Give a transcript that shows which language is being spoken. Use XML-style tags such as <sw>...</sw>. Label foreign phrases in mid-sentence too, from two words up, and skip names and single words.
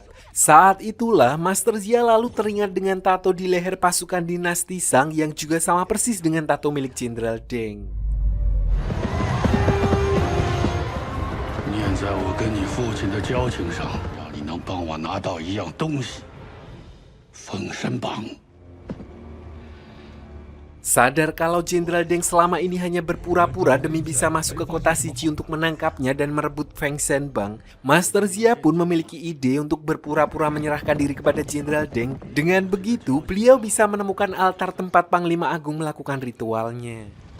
<id>Saat itulah, Master Xia lalu teringat dengan tato di leher pasukan dinasti Shang yang juga sama persis dengan tato milik Jenderal Deng.</id> <zh>念在我跟你父亲的交情上，让你能帮我拿到一样东西——封神榜。</zh> <id>Sadar kalau Jenderal Deng selama ini hanya berpura-pura demi bisa masuk ke kota Shiji untuk menangkapnya dan merebut Feng Shen Bang, Master Xia pun memiliki ide untuk berpura-pura menyerahkan diri kepada Jenderal Deng. Dengan begitu, beliau bisa menemukan altar tempat Panglima Agung melakukan ritualnya.</id>